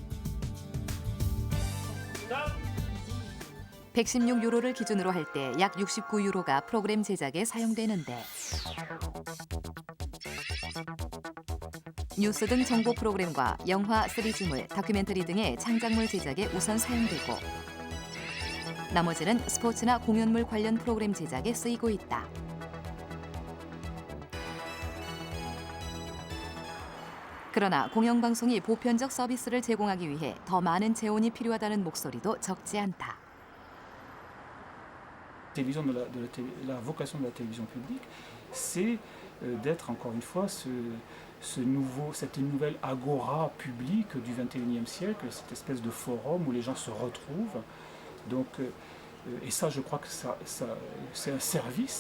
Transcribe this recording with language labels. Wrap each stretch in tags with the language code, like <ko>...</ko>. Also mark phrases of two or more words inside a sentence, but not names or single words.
<ko>116유로를 기준으로 할 때 약 69유로가 프로그램 제작에 사용되는데 뉴스 등 정보 프로그램과 영화, 시리즈물, 다큐멘터리 등의 창작물 제작에 우선 사용되고 나머지는 스포츠나 공연물 관련 프로그램 제작에 쓰이고 있다. 그러나 공영방송이 보편적 서비스를 제공하기 위해 더 많은 재원이 필요하다는 목소리도 적지 않다.</ko> <fr>La vocation de la télévision publique, c'est d'être encore une fois cette nouvelle agora publique du XXIe siècle, cette espèce de forum où les gens se retrouvent. Donc, et ça, je crois que c'est un service.</fr>